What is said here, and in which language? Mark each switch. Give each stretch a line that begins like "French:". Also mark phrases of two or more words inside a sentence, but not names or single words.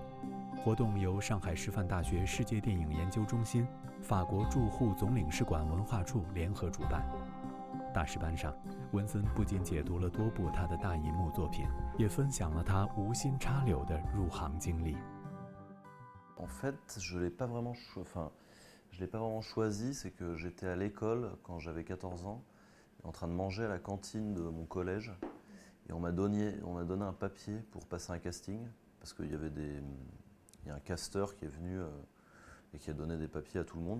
Chinese: 活动由上海师范大学世界电影研究中心、法国驻沪总领事馆文化处联合主办。大师班上，文森不仅解读了多部他的大银幕作品，也分享了他无心插柳的入行经历。
French: En fait, je l'ai pas vraiment choisi, c'est que j'étais à l'école quand j'avais 14 ans, en train de manger à la cantine de mon collège, et on m'a donné un papier pour passer un casting, parce qu'il y avait il y a un casteur qui est venu et qui a donné des papiers à tout le monde.